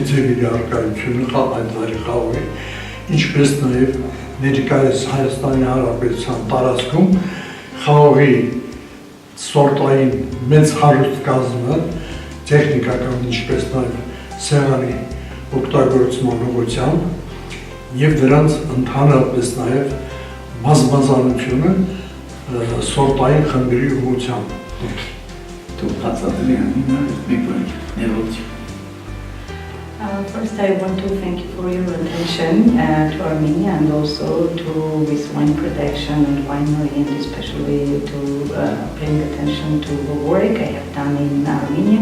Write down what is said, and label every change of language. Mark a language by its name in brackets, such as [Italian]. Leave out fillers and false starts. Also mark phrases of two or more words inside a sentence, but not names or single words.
[Armenian] ձևերի արկայությունը այդ վայրի խաղողի, ինչպես նաեւ ներկայիս Հայաստանի Հանրապետության տարածքում խաղողի սորտային մեծ հարուստ կազմը, տեխնիկական ինչպես նաեւ սեղանի օգտագործման ուղղությամբ եւ դրանց ընդհանրապես նաեւ բազմազանությունը սորտային խմբերի ուղղությամբ։ [English] First, I want to thank you for your attention to Armenia and also to this wine production and winery, and especially to paying attention to the work I have done in Armenia.